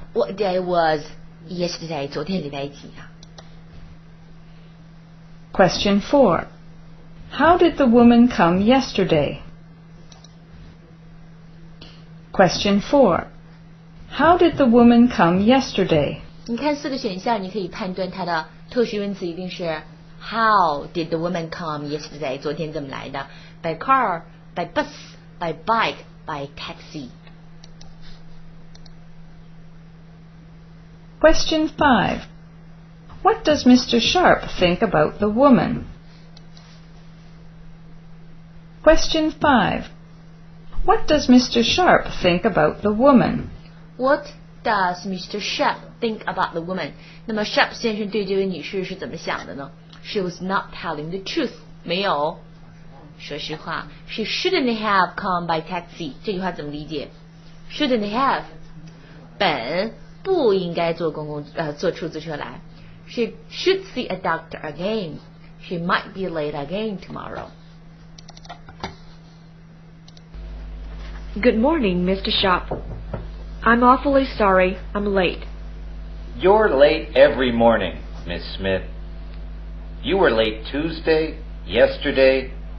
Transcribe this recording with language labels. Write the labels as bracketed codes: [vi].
[en] What day was yesterday? [zh] 昨天礼拜几啊？ [en] Question 4. How did the woman come yesterday? Question 4. How did the woman come yesterday? [zh] 你看4个选项，你可以判断它的特殊名词一定是 [en] How did the woman come yesterday? [zh] 昨天怎么来的 [en] ？By car, by bus, by bike, by taxi. Question 5. What does Mr. Sharp think about the woman? Question 5. What does Mr. Sharp think about the woman? What does Mr. Sharp think about the woman? [zh] 那么 Sharp 先生对这位女士是怎么想的呢？ [en] She was not telling the truth. [zh] 没有。说实话 [en] ，She shouldn't have come by taxi。 [zh] 这句话怎么理解 ？ [en] Shouldn't have， [zh] 本不应该坐坐出租车来。 [en] She should see a doctor again. She might be late again tomorrow. Good morning, Mr. Shop. I'm awfully sorry I'm late. You're late every morning, Miss Smith. You were late Tuesday, yesterday.